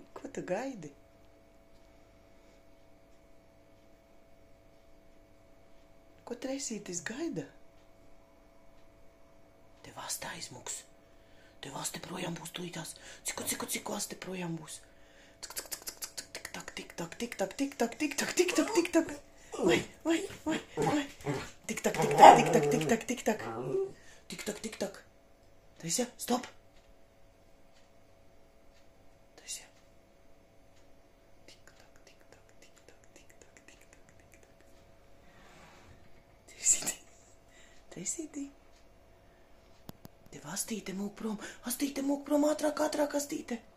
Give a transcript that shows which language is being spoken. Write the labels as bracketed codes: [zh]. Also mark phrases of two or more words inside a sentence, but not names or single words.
[lv] tu gaidi? Ko Treisītis gaida? Tev asta aizmuks. Tev asta projām būs tūlītās. Cik asta projām būs. Tik-tak, tik-tak, tik-tak, tik-tak, tik-tak, tik-tak, tik-tak. Vai. Tik-tak, tik-tak, tik-tak, tik-tak, tik-tak. Tik-tak, tik-tak. Taisja, stop. Taisja. Tik-tak, tik-tak, tik-tak, tik-tak, tik-tak, tik-tak. Treisīti. Treisīti. Tev Astīte mūk prom. Astīte mūk prom. Ātrāk, Astīte.